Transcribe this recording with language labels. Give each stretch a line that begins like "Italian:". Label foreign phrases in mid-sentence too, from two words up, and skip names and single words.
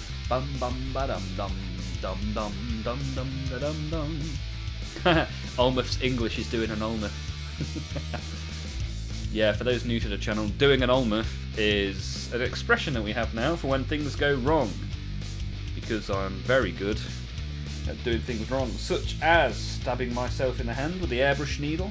English: Bum bum ba dum dum dum dum dum dum da dum dum. Olmaph's English is doing an Olmaph. Yeah, for those new to the channel, doing an Olmaph is an expression that we have now for when things go wrong. Because I'm very good at doing things wrong, such as stabbing myself in the hand with the airbrush needle.